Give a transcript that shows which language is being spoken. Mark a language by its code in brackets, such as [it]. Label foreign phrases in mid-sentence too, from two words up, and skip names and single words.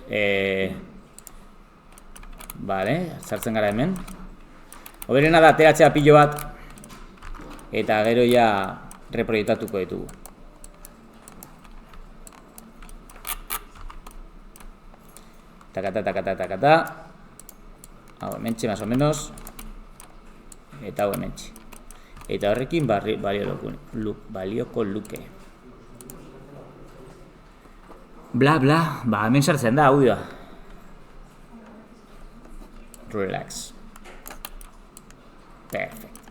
[eu] Vale, sartzen gara hemen. Hoberena da ateratzea pilo bat. Eta gero ja reproiektatuko ditugu. Takata. Hau hementxe, [es] más o menos. [eu] Eta hau hementxe. Eta horrekin balioko luke. Bla, bla, ba, hemen sartzen da audioa. Relax. Perfect.